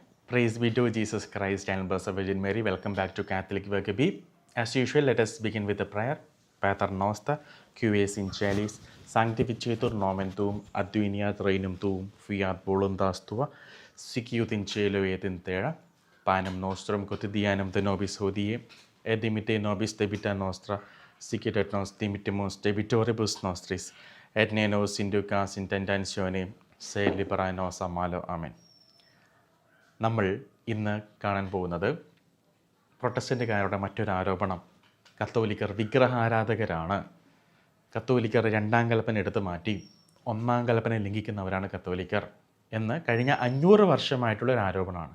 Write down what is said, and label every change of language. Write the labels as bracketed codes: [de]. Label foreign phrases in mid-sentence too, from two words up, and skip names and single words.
[en] Praise be to Jesus Christ and Blessed Virgin Mary. Welcome back to Catholic Vergabi. As usual, let us begin with a prayer. [la] Pater Noster, QAs in Celis, Sanctificetur nomen tuum, adveniat regnum tuum, fiat voluntas tua, sicut in cielo et in terra, panem nostrum quotidianum de nobis hodie, et dimitte nobis debita nostra, sicut et nos dimittimus debitoribus nostris, et ne nos inducas in tentationem, sed libera nos a malo. Amen. [ml] നമ്മൾ ഇന്ന് കാണാൻ പോകുന്നത് പ്രൊട്ടസ്റ്റൻ്റുകാരുടെ മറ്റൊരു ആരോപണം, കത്തോലിക്കർ വിഗ്രഹാരാധകരാണ്. കത്തോലിക്കർ രണ്ടാം കൽപ്പന എടുത്തു മാറ്റി ഒന്നാം കൽപ്പന ലംഘിക്കുന്നവരാണ് കത്തോലിക്കർ എന്ന് കഴിഞ്ഞ 500 വർഷമായിട്ടുള്ളൊരു ആരോപണമാണ്.